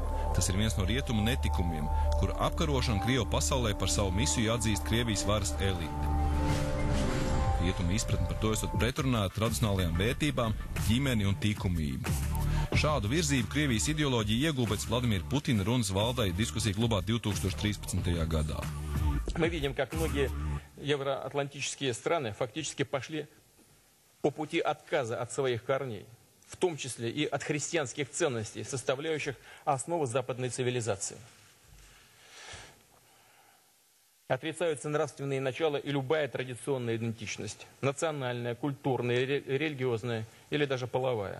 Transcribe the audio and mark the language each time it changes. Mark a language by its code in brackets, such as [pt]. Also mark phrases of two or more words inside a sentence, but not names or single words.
[lv] Tas ir viens no rietumu netikumiem, kur apkarošana Krievu pasaulē par savu misiju atzīst Krievijas varas elite. Rietumu izpratni par to esot pretrunā ar tradicionālajām vērtībām, ģimeni un likumību. Šādu virzību Krievijas ideoloģija ieguva pēc Vladimira Putina runas valdai diskusiju klubā 2013. gadā. [ru] Мы видим, как многие евроатлантические страны фактически пошли по пути отказа от своих корней, в том числе и от христианских ценностей, составляющих основу западной цивилизации. Отрицаются нравственные начала и любая традиционная идентичность, национальная, культурная, религиозная или даже половая.